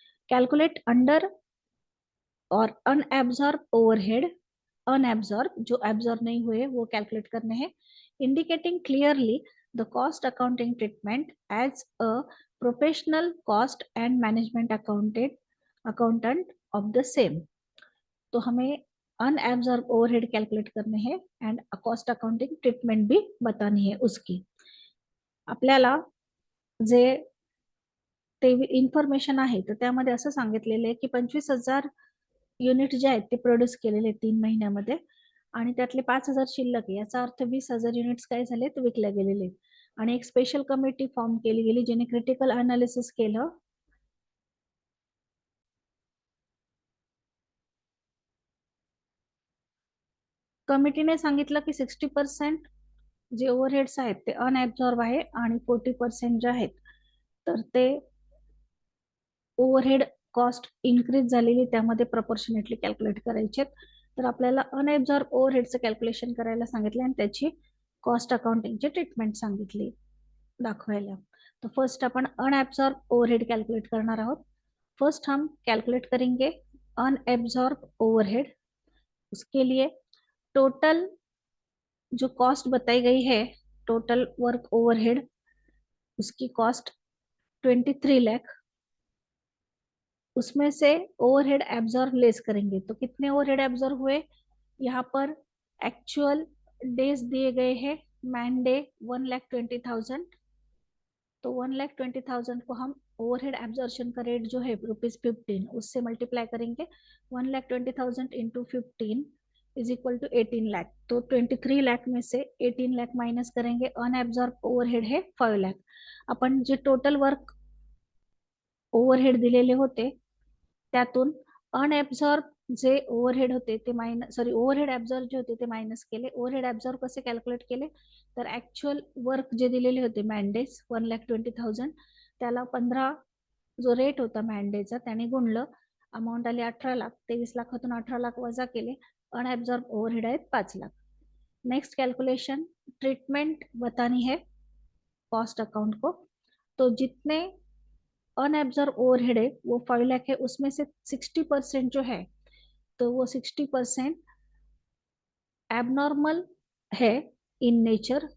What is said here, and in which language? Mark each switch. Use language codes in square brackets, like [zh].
[en] calculate under और unabsorb overhead, [hi] unabsorbed जो absorb नहीं हुए वो कैलकुलेट करने हैं, [en] Indicating clearly the cost accounting treatment as a professional cost and management accountant of the same. [hi] तो हमें अनएब्जॉर्ब ओवरहेड कैलकुलेट करने हैं एंड कॉस्ट अकाउंटिंग ट्रीटमेंट भी बतानी है उसकी। [mr] आपल्याला जे ते इन्फॉर्मेशन आहे तर त्यामध्ये असं सांगितलेलं आहे की 25,000 युनिट जे आहेत ते प्रोड्यूस केलेले 3 महिन्यामध्ये आणि त्यातले 5,000 शिल्लक आहे, याचा अर्थ 20,000 युनिट्स काय झाले तर विकल्या गेलेले। आणि एक स्पेशल कमिटी फॉर्म केली गेली ज्याने क्रिटिकल अनालिसिस केलं। कमिटीने सांगितलं की 60% जे ओव्हरहेड्स आहेत ते अनएब्झॉर्ब आहे आणि 40% जे आहेत तर ते ओव्हरहेड कॉस्ट इन्क्रीज झालेली त्यामध्ये प्रपोर्शनेटली कॅल्क्युलेट करायचे. तर आपल्याला अनएब्झॉर्ब ओव्हरहेडचं कॅल्क्युलेशन करायला सांगितलं आणि त्याची कॉस्ट अकाउंटिंगची ट्रीटमेंट सांगितली दाखवायला. [hi] तो फर्स्ट अपन अनएब्जॉर्ब ओवरहेड कैलकुलेट करना रहो. फर्स्ट हम कैलकुलेट करेंगे अनएब्जॉर्ब ओवरहेड. उसके लिए टोटल जो कॉस्ट बताई गई है, टोटल वर्क ओवरहेड, उसकी कॉस्ट 23 लाख. उसमें से ओवरहेड एब्जॉर्ब लेस करेंगे. तो कितने ओवरहेड एब्जॉर्ब हुए? यहाँ पर एक्चुअल डेज दिए गए हैं. Man day 1,20,000. तो 1,20,000 को हम ओवरहेड एब्जॉर्प्शन का रेट जो है ₹15 उससे मल्टीप्लाई करेंगे. 1,20,000 into 15 is equal to 18 lakh. तो 23 लाख में से 18 लाख माइनस करेंगे. अनएब्जॉर्ब ओवरहेड है 5 लाख. [mr] आपण जे टोटल वर्क ओव्हरहेड दिलेले होते त्यातून अनएब्झॉर्ब जे ओव्हरहेड होते ते ओव्हरहेड ऍब्झॉर्ब जे होते ते मायनस केले. ओव्हरहेड ऍब्झॉर्ब कसे कॅल्क्युलेट केले? तर ऍक्च्युअल वर्क जे दिलेले होते मॅनडेज 1,20,000 त्याला 15 जो रेट होता मॅनडेचा त्याने गुणलं. अमाऊंट आली 18 लाख. 23 लाखातून 18 लाख वजा केले. अनएब्झॉर्ब ओव्हरहेड आहेत 5 लाख. [hi] नेक्स्ट कैलकुलेशन ट्रीटमेंट बतानी है कॉस्ट अकाउंट को. तो जितने अनएब्जॉर्ब ओवरहेड है वो 5 लाख है. उसमें से 60% जो है तो वो 60% एबनॉर्मल है इन नेचर.